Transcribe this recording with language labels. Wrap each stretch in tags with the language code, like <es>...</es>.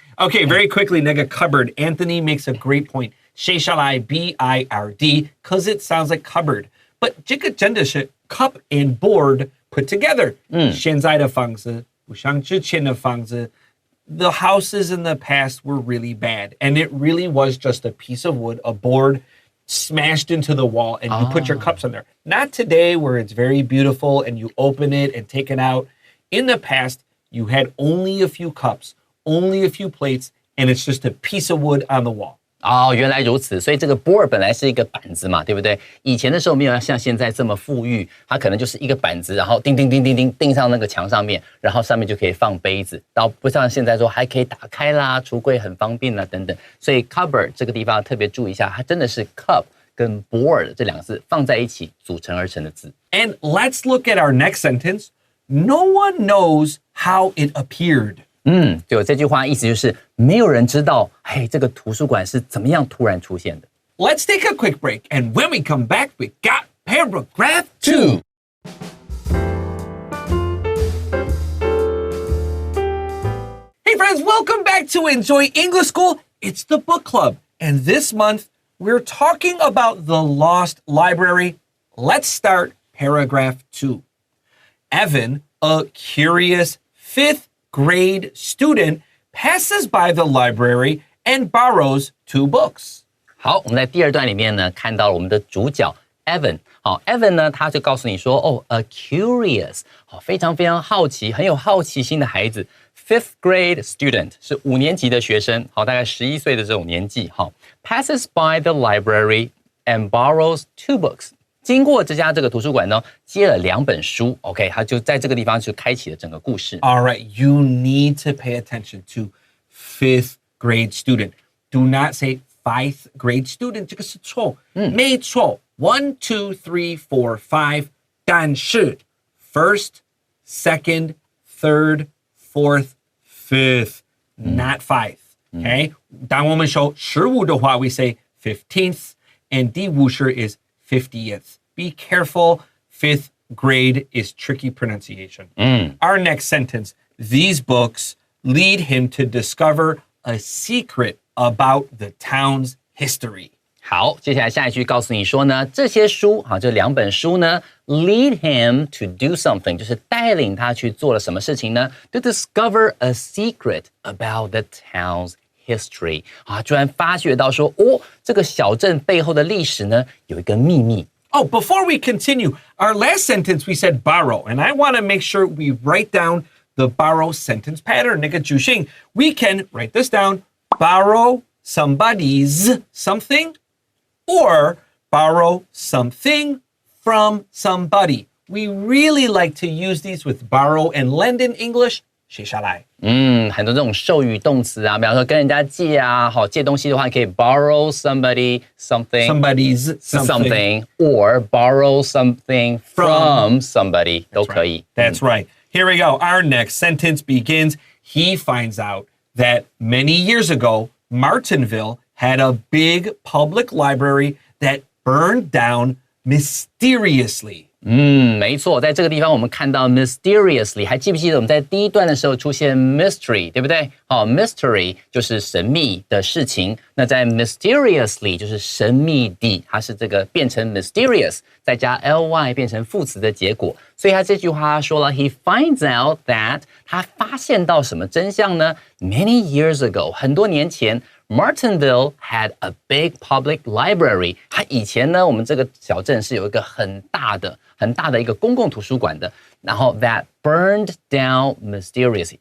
<en>Okay, very quickly, nigga, cupboard. Anthony makes a great point.</en> <zh>谁下来</zh> <en>B-I-R-D, because it sounds like cupboard. But</en> <zh>这个真的是</zh> <en>cup and board put together.</en> <zh>现在的房子不像之前的房子。</zh> <en>The houses in the past were really bad, and it really was just a piece of wood, a board smashed into the wall, and you put your cups on there. Not today, where it's very beautiful and you open it and take it out. In the past, you had only a few cups, only a few plates, and it's just a piece of wood on the wall.</en> <zh>原来如此，所以这个 board 本来是一个板子嘛，对不对？以前的时候没有像现在这么富裕，它可能就是一个板子，然后钉上那个墙上面，然后上面就可以放杯子，然后不像现在说还可以打开啦，橱柜很方便啦等等。所以 cupboard 这个地方特别注意一下，它真的是 cup 跟 board 这2个字放在一起组成而成的字。</zh> <en>And let's look at our next sentence. No one knows how it appeared.</en> <zh>就这句话意思就是没有人知道，这个图书馆是怎么样突然出现的。</zh> <en>Let's take a quick break, and when we come back, we got paragraph 2. Hey friends, welcome back to Enjoy English School. It's the book club, and this month we're talking about the lost library. Let's start paragraph 2. Evan, a curious 5th grade student, passes by the library and borrows 2 books.</en> <zh>好，我们在第2段里面呢，看到了我们的主角 Evan。好 ，Evan 呢，他就告诉你说，</zh> <en>a curious，</en> <zh>好，非常非常好奇，很有好奇心的孩子 ，</zh> <en>5th grade student</en> <zh>是5年级的学生，好，大概11岁的这种年纪，好 ，</zh> <en>passes by the library and borrows 2 books。</en> <zh>经过这个图书馆呢，借了2本书 ，OK， 他就在这个地方就开启了整个故事。</zh> <en>All right, you need to pay attention to 5th grade student. Do not say 5th grade student.</en> <zh>这个是错，没错。1, 2, 3, 4, 5. 但是</zh> <en>first, second, third, fourth, fifth, not 5th. Okay?</en> <zh>当我们说15的话,</zh> <en>we say 15th, and</en> <zh>第50</zh> <en>is 50th. Be careful. 5th grade is tricky pronunciation. Our next sentence. These books lead him to discover a secret about the town's history.</en> <zh>好，接下来下一句告诉你说呢，这些书这两本书呢</zh> <en>lead him to do something，</en> <zh>就是带领他去做了什么事情呢 ？</zh> <en>To discover a secret about the town's history，</en> <zh>居然发觉到说，这个小镇背后的历史呢有一个秘密。</zh> <en>Oh, before we continue, our last sentence we said borrow, and I want to make sure we write down the borrow sentence pattern.</en> <zh>那个句型</zh> <en>we can write this down, borrow somebody's something, or borrow something from somebody. We really like to use these with borrow and lend in English.</en> <zh>写下来。很多这种授予动词啊，比方说跟人家借啊，借东西的话，你可以</zh> <en>borrow somebody something, Somebody's something. or borrow something from somebody</en> <zh>都可以。</zh> <en>That's right. Here we go. Our next sentence begins. He finds out that many years ago, Martinville had a big public library that burned down mysteriously.</en> <zh>没错，在这个地方我们看到 mysteriously， 还记不记得我们在第一段的时候出现 mystery， 对不对？mystery 就是神秘的事情，那在 mysteriously 就是神秘地，它是这个变成 mysterious， 再加 ly 变成副词的结果。所以他这句话说了 ，</zh> <en>he finds out that</en> <zh>他发现到什么真相呢 ？</zh> <en>Many years ago，</en> <zh>很多年前。</zh> <en>Martinville had a big public library.</en> <zh>它以前呢，我们这个小镇是有一个很大的一个公共图书馆的。然后</zh> <en>that burned down mysteriously.</en>